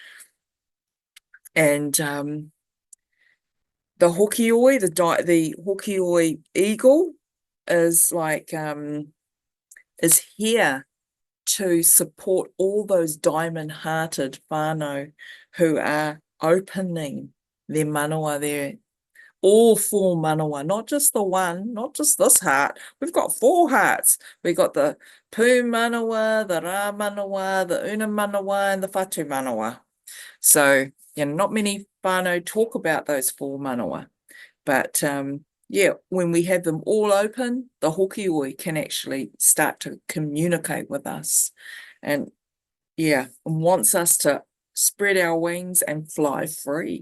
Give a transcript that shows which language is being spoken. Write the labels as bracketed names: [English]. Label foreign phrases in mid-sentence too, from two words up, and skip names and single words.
[English] And the hokioi, the hokioi eagle is is here to support all those diamond-hearted whānau who are opening their manawa, all four manawa, not just the one, not just this heart. We've got 4 hearts. We've got the [Māori] Pū manawa, [English] the [Māori] Rā manawa, [English] the [Māori] Una manawa, [English] and the [Māori] Whatu manawa. [English] So, not many whānau talk about those 4 manawa. But when we have them all open, the hokioi can actually start to communicate with us, and wants us to spread our wings and fly free.